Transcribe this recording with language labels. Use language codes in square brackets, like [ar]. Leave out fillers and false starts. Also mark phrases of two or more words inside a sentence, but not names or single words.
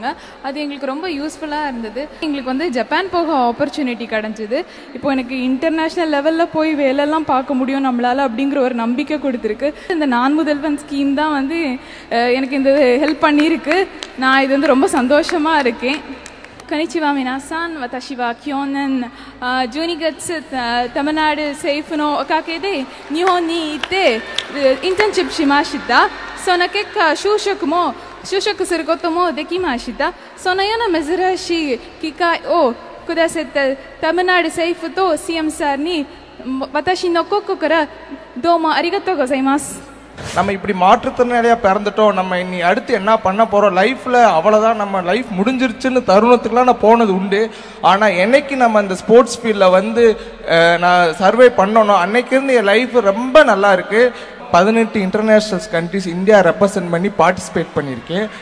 [ta] அது எங்களுக்கு ரொம்ப யூஸ்ஃபுல்லாக இருந்தது. எங்களுக்கு வந்து ஜப்பான் போக ஆப்பர்ச்சுனிட்டி கிடச்சிது. இப்போ எனக்கு [en] international level [ta] போய் வேலையெல்லாம் பார்க்க முடியும் நம்மளால் அப்படிங்கிற ஒரு நம்பிக்கை கொடுத்துருக்கு. இந்த நான் முதல்வன் ஸ்கீம் தான் வந்து எனக்கு இந்த ஹெல்ப் பண்ணியிருக்கு. நான் இது வந்து ரொம்ப சந்தோஷமாக இருக்கேன். [ja] こんにちは皆さん、私は去年 12月Tamil政府のおかげで日本に行ってインターンシップしました。その結果就職することもできました。そのような珍しい機会をくださったタミナル政府と CM さんに私の心からどうもありがとうございます。 [ta] நம்ம இப்படி மாற்றுத்திறனாளியாக பிறந்துட்டோம், நம்ம இனி அடுத்து என்ன பண்ண போகிறோம், லைஃப்பில் அவ்வளோதான் நம்ம லைஃப் முடிஞ்சிருச்சுன்னு தருணத்துக்குலாம் நான் போனது உண்டு. ஆனால் என்னைக்கு நம்ம இந்த [en] sports field [ta] வந்து நான் சர்வே பண்ணணும், அன்னைக்கிருந்து என் லைஃப் ரொம்ப நல்லா இருக்குது. 18 [en] international countries India represent [ta] பண்ணி பார்ட்டிசிபேட் பண்ணியிருக்கேன்.